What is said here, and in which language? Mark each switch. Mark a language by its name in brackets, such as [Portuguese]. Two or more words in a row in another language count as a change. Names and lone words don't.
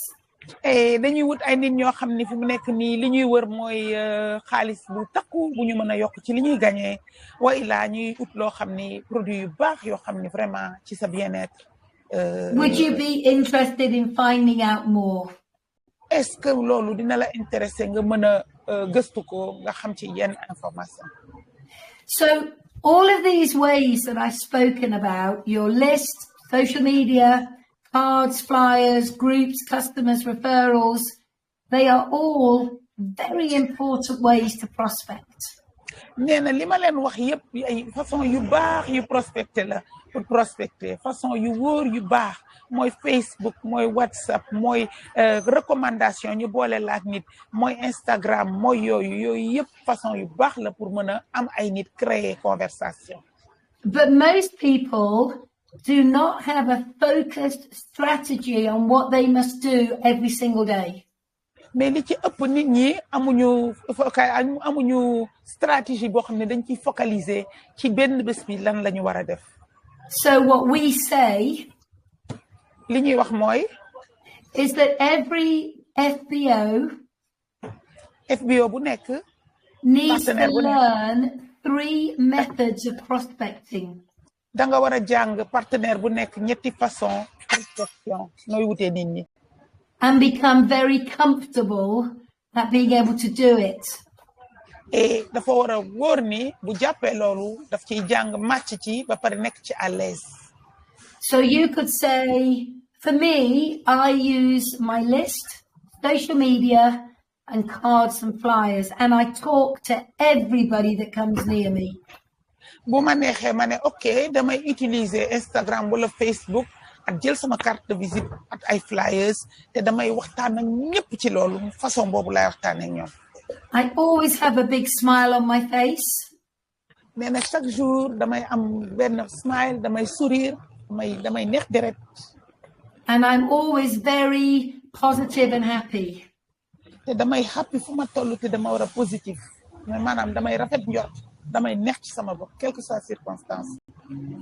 [Wolof] dañuy wut ay nit ñoo xam ne fi mu nekk nii li ñuy wër mooy xaalis bu takku bu ñu mën a yokk ci li ñuy gagné wa ilaa ñuy ut loo xam ni produit yu baax yoo xam ni vraiment ci sa bien-être. [English] Would you be interested in finding out more? [French] est-ce que [Wolof] loolu dina la intéressé nga mën a gëstu ko nga xam ci yenn information. [English] So all of these ways that I've spoken about, your list, social media, cards, flyers, groups, customers, referrals, they are all very important ways to prospect. [Wolof] nee na li ma leen wax yëpp ay façon yu baax yu prospecter la pour prospecter façon yu wóor yu baax mooy Facebook mooy WhatsApp mooy recommandation ñu boole la ak nit mooy Instagram mooy yooyu yëpp façon yu baax la pour mën a am ay nit créer conversation. [English] But most people do not have a focused strategy on what they must do every single day. [Wolof] mais li ci ëpp nit ñi amuñu stratégie boo xam ne dañ ciy focaliser ci benn bés bi lan la ñu war a def. [English] So what we say [Wolof] li ñuy wax mooy [English] is that every FBO [Wolof] bu nekk [English] needs to learn 3 methods of prospecting. [Wolof] da nga war a jàng partenaire bu nekk ñetti façon prospection nooy wutee nit ñi. [English] And become very comfortable at being able to do it. [Wolof] dafa war a wóor ni bu jàppee loolu daf ciy jàng màcc ci ba pare nekk ci [French] à l'aise. [English] So you could say, for me, I use my list, social media, and cards and flyers, and I talk to everybody that comes near me. [Wolof] bu ma neexee ma ne ok damay utiliser Instagram wala Facebook ak jël sama [French] carte de visite [Wolof] ak ay flyers te damay waxtaan ak ñëpp ci loolu façon boobu laay waxtaan ak ñoom. [English] I always have a big smile on my face. [Wolof] nee na [French] chaque jour [Wolof] damay am benn smile damay sourire damay neex deret. [English] And I'm always very positive and happy. [Wolof] te damay happy fu ma toll te dama war a positif mais maanaam damay rafet njort damay neex ci sama bopp [French] quelle que soit circonstance.